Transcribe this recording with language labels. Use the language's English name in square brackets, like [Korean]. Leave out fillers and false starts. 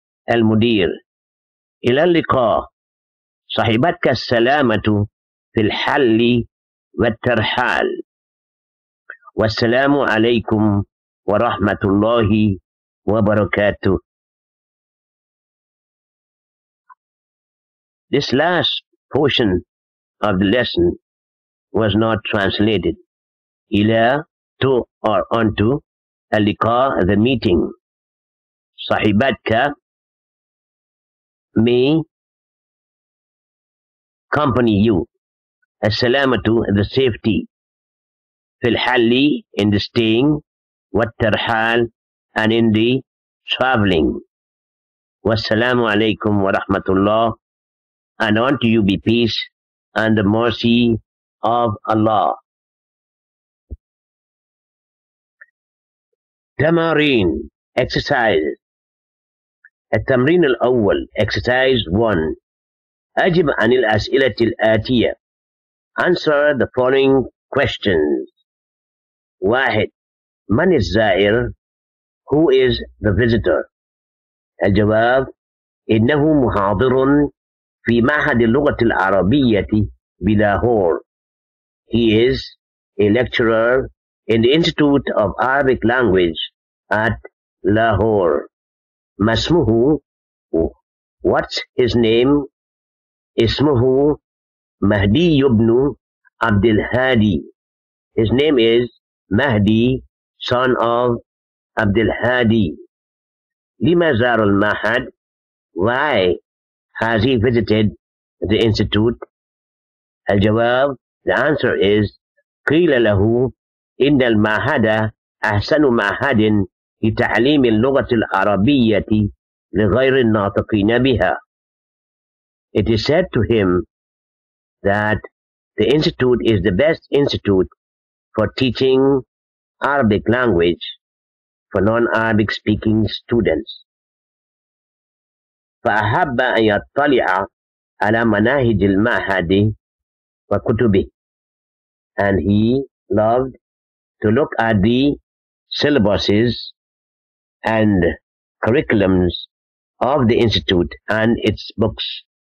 [Arabic] المدير: إلى اللقاء، صحبتك السلامة في الحل والترحال، والسلام عليكم ورحمة الله وبركاته. [English] This last portion of the lesson was not translated. [Arabic] إلى [English] to or onto, [Arabic] اللقاء [English] the meeting. [Arabic] صحبتك [English] may accompany you. [Arabic] السلامة [English] the safety. [Arabic] في الحل [English] in the staying, [Arabic] والترحال [English] and in the traveling. [Arabic] Wassalamu alaikum wa rahmatullah, [English] and unto you be peace and the mercy of Allah. [Arabic] تمارين [English] exercise. [Arabic] التمرين الأول [English] exercise 1. [Arabic] أجب عن الأسئلة الآتية. [English] Answer the following questions. 1. [Arabic] من الزائر? [English] Who is the visitor? [Arabic] الجواب: إنه محاضر في معهد اللغة العربية بلاهور. [English] He is a lecturer in the Institute of Arabic Language at Lahore. [Arabic] ما اسمه? [English] What's his name? [Arabic] اسمه مهدي بن عبد الهادي. [English] His name is Mahdi, son of Abdul Hadi. [Arabic] لما زار المعهد? [English] Why has he visited the institute? [Arabic] الجواب: [English] the answer is [Arabic] قيل له إن المعهد أحسن معهد لتعليم اللغة العربية لغير الناطقين بها. [English] It is said to him that the institute is the best institute for teaching Arabic language for non-Arabic speaking students. [Arabic] فأحب أن يطلع على مناهج المعهد وكتبه, [English] and he loved to look at the syllabuses and curriculums of the institute and its books.